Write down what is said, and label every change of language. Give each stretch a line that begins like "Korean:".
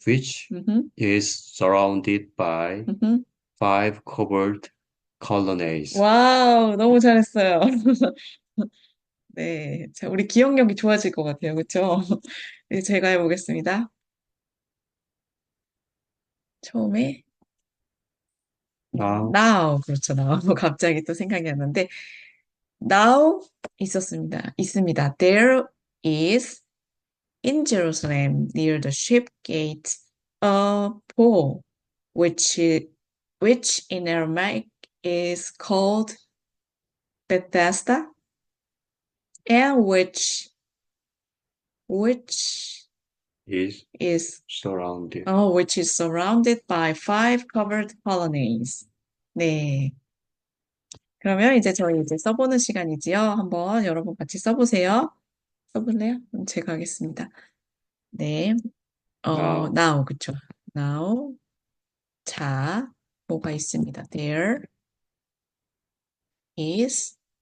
English: which is surrounded by 5 covered colonnades.
Korean: 와우, 너무 잘했어요. 네, 자, 우리 기억력이 좋아질 것 같아요. 그렇죠? 이제 제가 해보겠습니다. 처음에 now 그렇죠. now 갑자기 또 생각이 났는데 now 있습니다.
English: There is in Jerusalem near the ship gate a pool which in Aramaic is called Bethesda and which which is is surrounded. which is surrounded by five covered colonies.
Korean: 네. 그러면 이제 저희 이제 써보는 시간이지요. 한번 여러분 같이 써보세요. 써볼래요? 그럼 제가 하겠습니다. 네.
English: Now,
Korean: now, 그쵸. now. 자, 뭐가 있습니다.
English: There is,